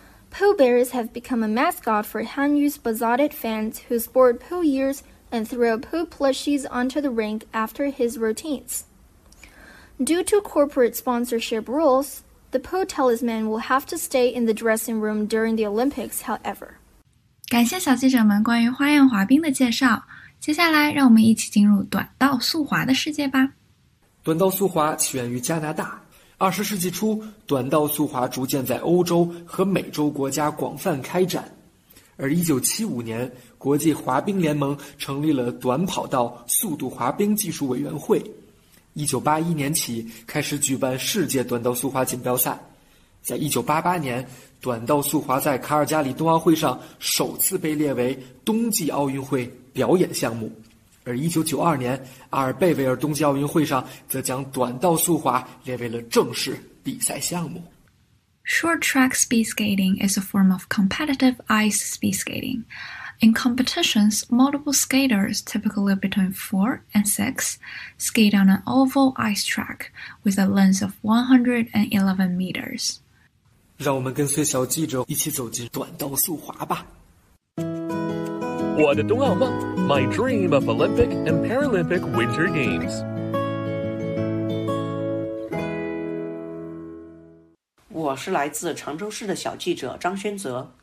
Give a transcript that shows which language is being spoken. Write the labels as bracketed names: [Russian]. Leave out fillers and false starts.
[English] Pooh bears have become a mascot for Hanyu's besotted fans who sport Pooh ears and throw Pooh plushies onto the rink after his routines. Due to corporate sponsorship rules, the Pooh talisman will have to stay in the dressing room during the Olympics, however. [Chinese] 感谢小记者们关于花样滑冰的介绍。接下来让我们一起进入短道速滑的世界吧。短道速滑起源于加拿大。20世纪初，短道速滑逐渐在欧洲和美洲国家广泛开展。而1975年，国际滑冰联盟成立了短跑道速度滑冰技术委员会。 1981年起开始举办世界短道速滑锦标赛。在1988年，短道速滑在卡尔加里冬奥会上首次被列为冬季奥运会表演项目。而1992年，阿尔贝维尔冬季奥运会上则将短道速滑列为了正式比赛项目。 [English] Short track speed skating is a form of competitive ice speed skating. In competitions, multiple skaters, typically between 4 and 6, skate on an oval ice track with a length of 111 meters. [Chinese] 让我们跟随小记者一起走进短道速滑吧。我的冬奥梦 [English] My dream of Olympic and Paralympic Winter Games. [Chinese] 我是来自常州市的小记者张轩泽。